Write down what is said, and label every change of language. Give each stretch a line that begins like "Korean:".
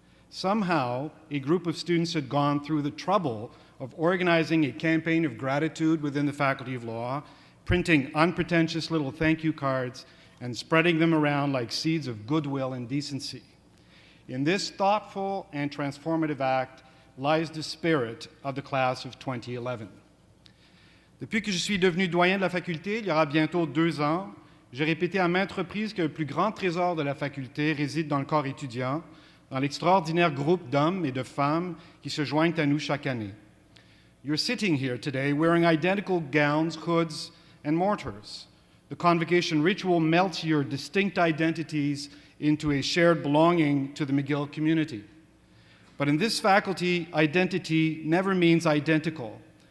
English: Somehow, a group of students had gone through the trouble of organizing a campaign of gratitude within the Faculty of Law, printing unpretentious little thank you cards, and spreading them around like seeds of goodwill and decency. In this thoughtful and transformative act lies the spirit of the class of 2011.
French: Depuis que je suis devenu doyen de la faculté, il y aura bientôt 2 ans, j'ai répété à maintes reprises que le plus grand trésor de la faculté réside dans le corps étudiant, dans l'extraordinaire groupe d'hommes et de femmes qui se joignent à nous chaque année.
English: You're sitting here today wearing identical gowns, hoods, and mortars. The Convocation ritual melts your distinct identities into a shared belonging to the McGill community. But in this faculty, identity never means identical.